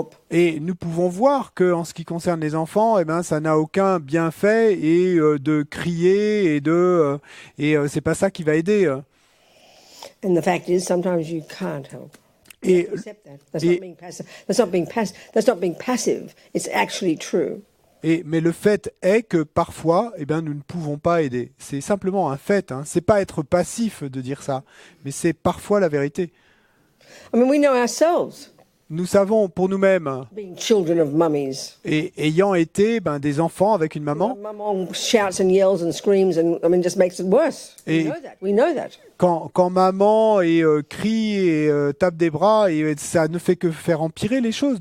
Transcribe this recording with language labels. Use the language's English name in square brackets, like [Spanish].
[French] Et nous pouvons voir que en ce qui concerne les enfants, ça n'a aucun bienfait et de crier et c'est pas ça qui va aider. [English] And the fact is, sometimes you can't help. You have to accept that. That's not being passive. It's actually true. [French] Mais le fait est que parfois, nous ne pouvons pas aider. C'est simplement un fait. Hein. C'est pas être passif de dire ça, mais c'est parfois la vérité. [English] I mean, we know ourselves. [French] Nous savons pour nous-mêmes, [English] being children of mummies, [French] et ayant été des enfants avec une maman, [English] Mum shouts and yells and screams and just makes it worse. We know that. [French] Quand maman crie et tape des bras, et ça ne fait que faire empirer les choses.